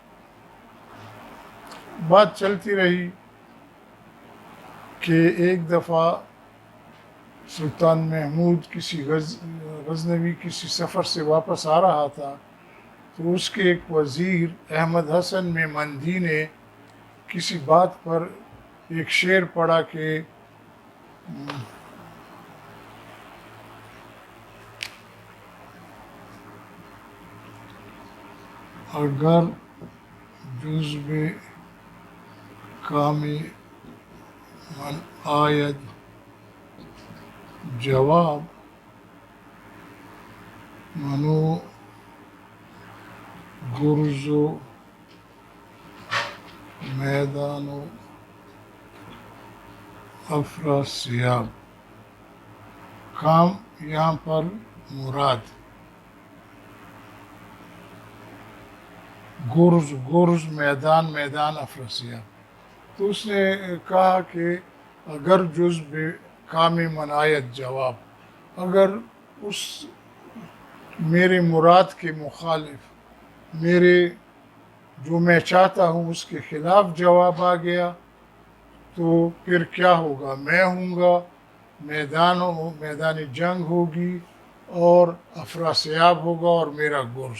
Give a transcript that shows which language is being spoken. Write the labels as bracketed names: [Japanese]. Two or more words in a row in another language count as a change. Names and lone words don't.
[Urdu] بات چلتی رہی کہ ایک دفعہ سلطان محمود کسی غزنوی کسی سفر سے واپس آ رہا تھا، تو اس کے ایک وزیر احمد حسن میمندی نے کسی بات پر ایک شعر پڑھا کہ [Persian] اگر جزب کام من آید جواب، منو گرز و میدان و افراسیاب۔ [Urdu] کام یہاں پر مراد گرز میدان افراسیاب۔ تو اس نے کہا کہ [Persian] اگر جزب کام من آید جواب، [Urdu] اگر اس میرے مراد کے مخالف، میرے جو میں چاہتا ہوں اس کے خلاف جواب آ گیا تو پھر کیا ہوگا؟ میں ہوں گا، میدان جنگ ہوگی اور افراسیاب ہوگا اور میرا گرز۔